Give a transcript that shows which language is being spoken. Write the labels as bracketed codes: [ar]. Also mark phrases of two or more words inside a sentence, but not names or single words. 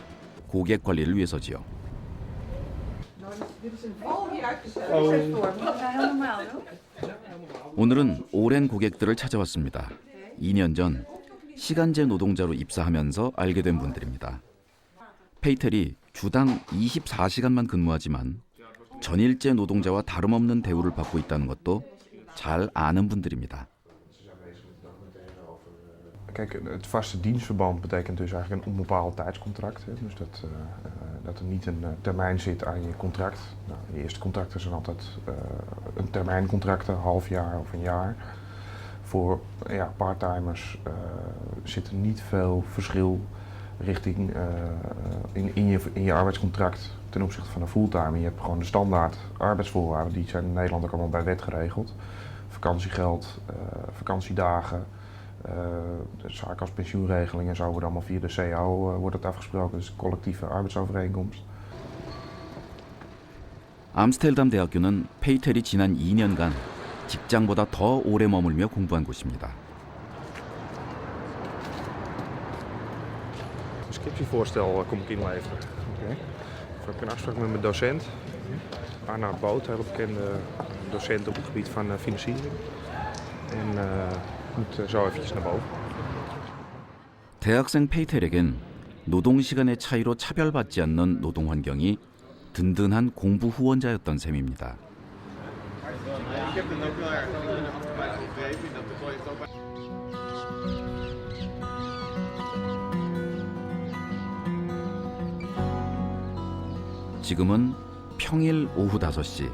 [ko] 고객 관리를 위해서지요. 오늘은 오랜 고객들을 찾아왔습니다. 2년 전 시간제 노동자로 입사하면서 알게 된 분들입니다. 페이텔이 주당 24시간만 근무하지만 전일제 노동자와 다름없는 대우를 받고 있다는 것도 잘 아는 분들입니다. [nl] Kijk, het vaste dienstverband betekent dus eigenlijk een onbepaald tijdscontract. Hè? Dus dat er niet een termijn zit aan je contract. Nou, de eerste contracten zijn altijd een termijncontracten, een half jaar of een jaar. Voor parttimers zit er niet veel verschil richting in je arbeidscontract ten opzichte van een fulltime. Je hebt gewoon de standaard arbeidsvoorwaarden, die zijn in Nederland ook allemaal bij wet geregeld. Vakantiegeld, vakantiedagen. Zaken als pensioenregelingen en zo worden allemaal via de CAO wordt het afgesproken, dus collectieve arbeidsovereenkomst. [ko] 암스테르담 대학교는 페이텔이 지난 2년간 직장보다 더 오래 머물며 공부한 곳입니다. [nl] Een scriptievoorstel kom ik inleveren. Ik heb een afspraak met mijn docent. Arnoud Boot, een hele bekende docent op het gebied van financiering. En moet zo eventjes naar boven. [ko] 대학생 페이텔에겐 노동 시간의 차이로 차별받지 않는 노동 환경이 든든한 공부 후원자였던 셈입니다. 지금은 평일 오후 5시.